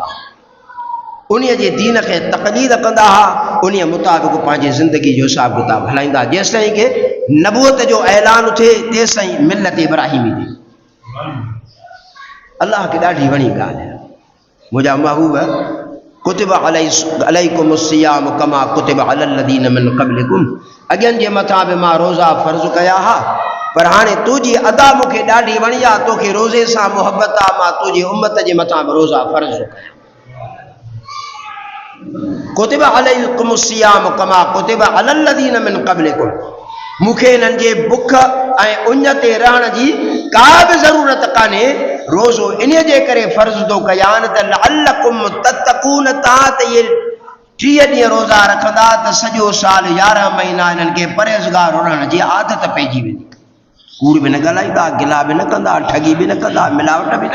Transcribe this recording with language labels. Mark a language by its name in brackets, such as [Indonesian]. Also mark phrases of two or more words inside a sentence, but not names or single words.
[Sindhi] उन्हीअ जे दीन खे तक़लीद कंदा हुआ, उन्हीअ मुताबिक़ पंहिंजी ज़िंदगी जो हिसाब किताब हलाईंदा। जेसि ताईं के नबूअत जो ऐलान थिए तेसि ताईं मिलत इब्राहिमी थी। अल्लाह खे ॾाढी वणी ॻाल्हि आहे। मुंहिंजा महबूब [Arabic] كتب عليكم الصيام كما كتب على الذين من قبلكم. [Sindhi] अॻियनि जे मथां बि मां रोज़ा फ़र्ज़ कया हुआ, पर हाणे तुंहिंजी अदा मूंखे ॾाढी वणी आहे, तोखे रोज़े सां मुहबत आहे, मां तुंहिंजी उम्मत जे मथां बि रोज़ा फ़र्ज़ कया। [Arabic] كتب عليكم الصيام كما كتب على الذين من قبلكم. [Sindhi] मूंखे इन्हनि जे बुख ऐं उञ ते रहण जी का बि ज़रूरत कान्हे रोज़ो इन जे करे फ़र्ज़ थो कयां त [Arabic] لعلكم تتقون [Sindhi] तव्हां त इहे 30 ॾींहं रोज़ा रखंदा त सॼो साल 11 महीना इन्हनि खे परहेज़गार रहण जी आदत पइजी वेंदी कूड़ बि न ॻाल्हाईंदा गिला बि न कंदा ठगी बि न कंदा मिलावट बि न